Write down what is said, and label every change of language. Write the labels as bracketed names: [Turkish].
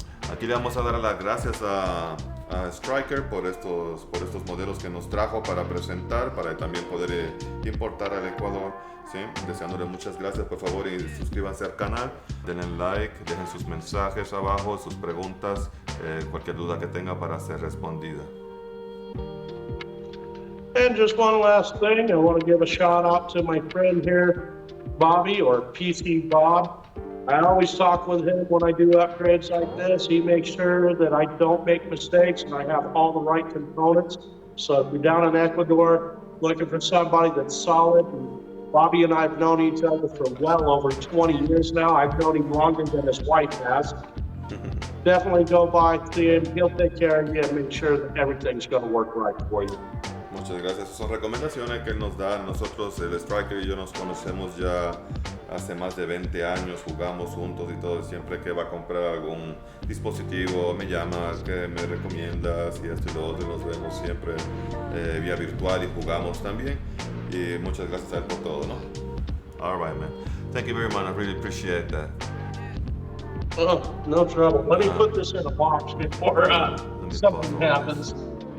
[Spanish] Aquí le vamos a dar las gracias a Striker por estos modelos que nos trajo para presentar, para también poder importar al Ecuador. ¿Sí? Deseándole muchas gracias, por favor, y suscríbanse al canal, denle like, dejen sus mensajes abajo, sus preguntas, cualquier duda que tenga para ser respondida. [English] And just one last thing, I want to give a shout out to my friend here, Bobby, or PC Bob. I always talk with him when I do upgrades like this. He makes sure that I don't make mistakes and I have all the right components. So if you're down in Ecuador looking for somebody that's solid, and Bobby and I have known each other for well over 20 years now. I've known him longer than his wife has. Definitely go by, see him. He'll take care of you and make sure that everything's going to work right for you. [Spanish] Muchas gracias. Esas son recomendaciones que él nos da. Nosotros, el Striker y yo, nos conocemos ya hace más de 20 años, jugamos juntos y todo. Siempre que va a comprar algún dispositivo me llama, que me recomiendas y esto y lo otro. Nos vemos siempre vía virtual y jugamos también. Y muchas gracias a él por todo, ¿no? [English] All right, man. Thank you very much. I really appreciate that. Oh, no trouble. Let me put this in a box before something happens.